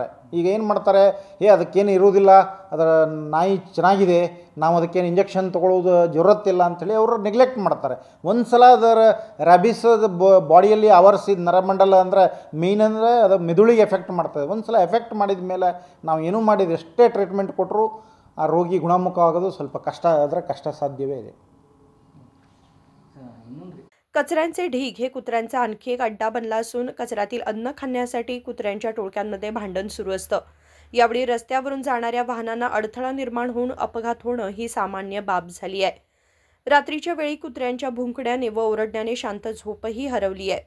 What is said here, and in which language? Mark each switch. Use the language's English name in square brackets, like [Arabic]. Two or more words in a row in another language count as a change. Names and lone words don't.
[Kannada] ಈಗ ಏನು ಮಾಡ್ತಾರೆ, ಅದಕ್ಕೇನು ಇರುವುದಿಲ್ಲ, ಅದರ ನಾಯಿ ಚೆನ್ನಾಗಿದೆ, ನಾವು ಅದಕ್ಕೇನು ಇಂಜೆಕ್ಷನ್ ತೊಗೊಳ್ಳೋದು ಜರುರತ್ತಿಲ್ಲ ಅಂಥೇಳಿ ಅವರು ನೆಗ್ಲೆಕ್ಟ್ ಮಾಡ್ತಾರೆ। ಒಂದು ಸಲ ಅದರ ರ್ಯಾಬೀಸ್ ಬಾಡಿಯಲ್ಲಿ ಆವರಿಸಿದ ನರಮಂಡಲ ಅಂದರೆ ಮೇಯ್ನ್ ಅಂದರೆ ಅದು ಮೆದುಳಿಗೆ ಎಫೆಕ್ಟ್ ಮಾಡ್ತದೆ। ಒಂದು ಸಲ ಎಫೆಕ್ಟ್ ಮಾಡಿದ ಮೇಲೆ ನಾವು ಏನೂ ಮಾಡಿದ ಎಷ್ಟೇ ಟ್ರೀಟ್ಮೆಂಟ್ ಕೊಟ್ಟರೂ ಆ ರೋಗಿ ಗುಣಮುಖ ಆಗೋದು ಸ್ವಲ್ಪ ಕಷ್ಟ ಸಾಧ್ಯವೇ ಇದೆ। [Marathi] कचऱ्यांचे ढीग हे कुत्र्यांचा आणखी एक अड्डा बनला असून कचऱ्यातील अन्न खाण्यासाठी कुत्र्यांच्या टोळक्यांमध्ये भांडण सुरू असतं। यावेळी रस्त्यावरून जाणाऱ्या वाहनांना अडथळा निर्माण होऊन अपघात होणं ही सामान्य बाब झाली आहे। रात्रीच्या वेळी कुत्र्यांच्या भुंकण्याने व ओरडण्याने शांत झोपही हरवली आहे।